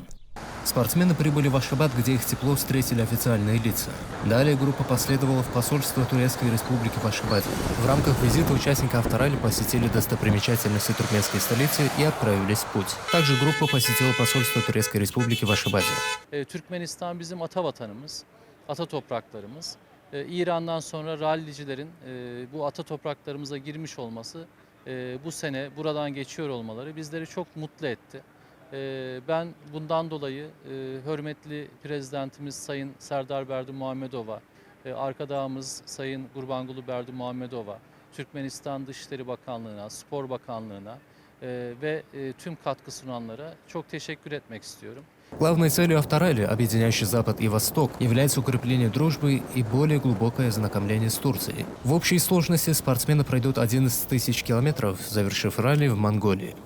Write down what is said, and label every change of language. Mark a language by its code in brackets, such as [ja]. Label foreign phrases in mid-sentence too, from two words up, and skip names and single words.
[ru] Спортсмены прибыли в Ашхабад, где их тепло встретили официальные лица. Далее группа последовала в посольство Турецкой Республики в Ашхабаде. В рамках визита участники авторалли посетили достопримечательности туркменской столицы и отправились в путь. Также группа посетила посольство Турецкой Республики в Ашхабаде. [tr] Türkmenistan bizim ata vatanımız, ata topraklarımız. İran'dan sonra rallicilerin bu ata topraklarımıza girmiş olması, bu sene buradan geçiyor olmaları bizleri çok mutlu etti. Ben bundan dolayı hürmetli Prezidentimiz Sayın Serdar Berdimuhamedova, arkadağımız Sayın Gurbanguly Berdimuhamedova, Türkmenistan Dışişleri Bakanlığı'na, Spor Bakanlığı'na ve tüm katkı sunanlara çok teşekkür etmek istiyorum. [ru] Главной целью авторалли, объединяющей Запад и Восток, является укрепление дружбы и более глубокое ознакомление с Турцией. В общей сложности спортсмены пройдут 11 тысяч километров, завершив ралли в Монголии.